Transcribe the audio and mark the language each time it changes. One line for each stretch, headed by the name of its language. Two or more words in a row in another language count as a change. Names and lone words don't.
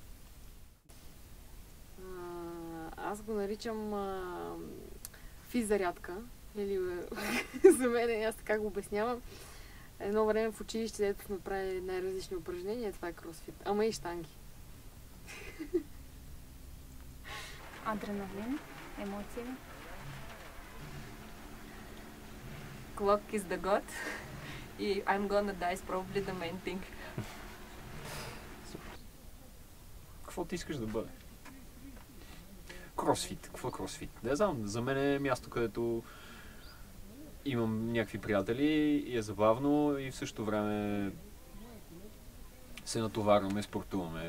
Bulgarian: Аз го наричам физзарядка. Или за мен, аз така го обяснявам. Едно време в училище, дето сме правили най-различни упражнения, това е кросфит. Ама и щанги. Адреналин, емоции.
English: Clock is the god. И I'm gonna die is probably the main thing.
Bulgarian: Какво ти искаш да бъде? кросфит. Какво е кросфит? Не знам, за мен е място, където имам някакви приятели и е забавно и в същото време се натоварваме, спортуваме.